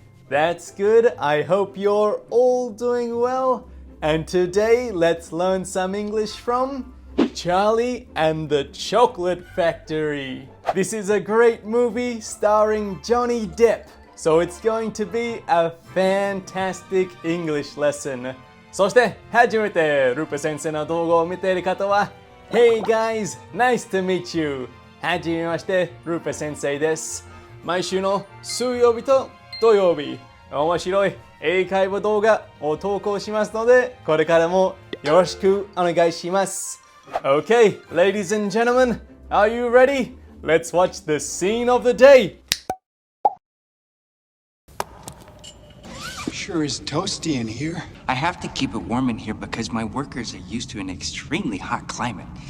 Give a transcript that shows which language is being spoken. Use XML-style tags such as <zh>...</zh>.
<en>That's good, I hope you're all doing well, and today let's learn some English from Charlie and the Chocolate Factory. This is a great movie starring Johnny Depp.So it's going to be a fantastic English lesson.</en> <ja>そして初めてループ先生の動画を見ている方は</ja> <en>Hey guys, nice to meet you.</en> <ja>はじめまして、ループ先生です。毎週の水曜日と土曜日、面白い英会話動画を投稿しますので、これからもよろしくお願いします。</ja> <en>Okay, ladies and gentlemen, are you ready? Let's watch the scene of the day.Sure is toasty in here. I have to keep it warm in here because my workers are used to an extremely hot climate.</en>